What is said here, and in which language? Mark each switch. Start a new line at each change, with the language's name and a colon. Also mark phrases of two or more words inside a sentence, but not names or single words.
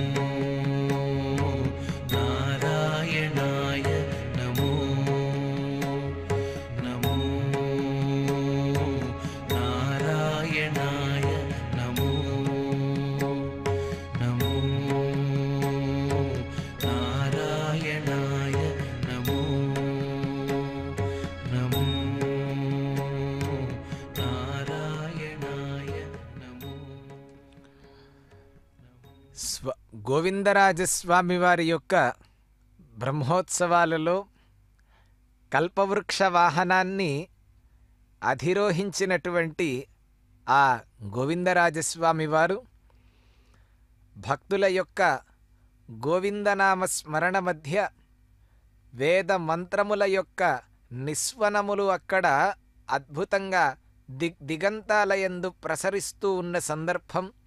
Sanskrit: नारायणाय नमो नमो नारायणाय नमो नमो नारायणाय नमो नमो नारायणाय नमो
Telugu: గోవిందరాజస్వామి వారి యొక్క బ్రహ్మోత్సవాలలో కల్పవృక్ష వాహనాన్ని అధిరోహించినటువంటి ఆ గోవిందరాజస్వామి వారు భక్తుల యొక్క గోవిందనామ స్మరణ మధ్య వేద మంత్రముల యొక్క నిస్వనములు అక్కడ అద్భుతంగా దిగంతాలయందు ప్రసరిస్తూ ఉన్న సందర్భం,